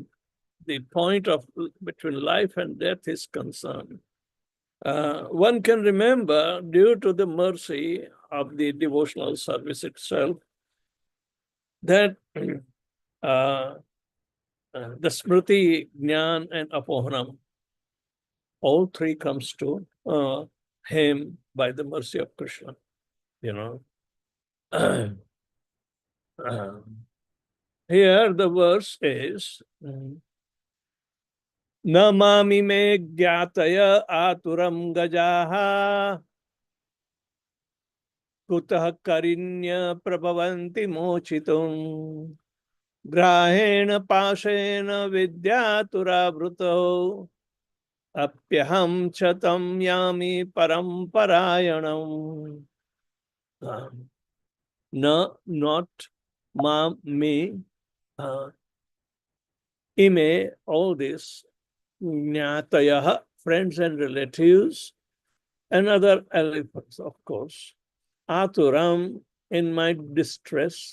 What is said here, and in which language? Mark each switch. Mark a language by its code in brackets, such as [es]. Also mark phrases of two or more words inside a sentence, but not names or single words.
[en] point of between life and death is concerned, one can remember, due to the mercy of the devotional service itself, that the Smriti, Jnana, and Apohanam, all three comes to him by the mercy of Krishna. Here the verse is, [sa] Namami me gyataya aturam gajaha kutah karinya prabhavanti mochitum grahena pashena vidyatura vruto apyaham chatam yami paramparayanam. [en] No, not ma, me, ime, all this, jnatayaha, friends and relatives, and other elephants, of course. Aturam, in my distress.